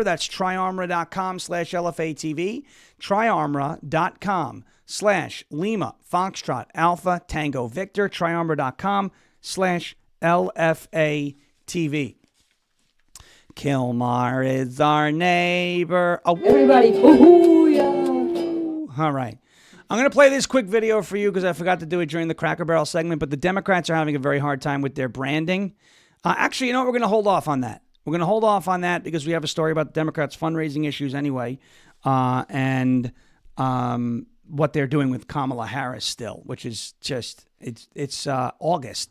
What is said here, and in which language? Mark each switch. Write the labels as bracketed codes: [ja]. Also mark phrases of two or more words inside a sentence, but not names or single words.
[en] That's tryarmra.com/LFATV, tryarmra.com/Lima, Foxtrot, Alpha, Tango, Victor, tryarmra.com/LFATV. Kilmar is our neighbor. Oh. Everybody, hoo-hoo-ya. All right. I'm going to play this quick video for you because I forgot to do it during the Cracker Barrel segment, but the Democrats are having a very hard time with their branding. Actually, you know what? We're going to hold off on that. We're going to hold off on that because we have a story about the Democrats' fundraising issues anyway, and what they're doing with Kamala Harris still, which is just it's August.